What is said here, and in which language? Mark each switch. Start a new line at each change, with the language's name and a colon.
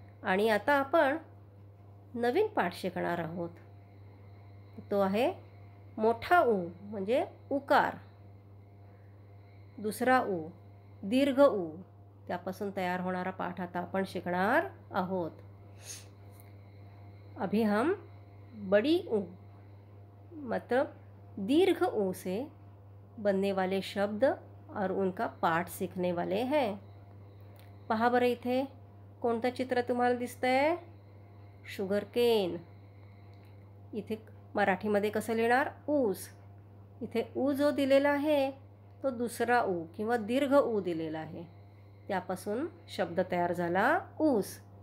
Marathi: आणि आता आपण नवीन पाठ शिकणार आहोत, तो आहे मोठा ऊ म्हणजे उकार. दुसरा ऊ दीर्घ ऊ, त्यापासून तयार होणारा पाठ आता आपण शिकणार आहोत.
Hindi: अभी हम बड़ी ऊ मतलब दीर्घ ऊ से बनने वाले शब्द और उनका पाठ सीखने वाले हैं.
Marathi: पहा बरं, इथे कोणतं चित्र तुम्हाला दिसतंय? Sugar cane. इथे मराठीमध्ये कसं लिहिणार? ऊस. इथे ऊ जो दिलेला आहे तो दुसरा ऊ किंवा दीर्घ ऊ दिलेला आहे, त्यापासून शब्द तयार झाला ऊस.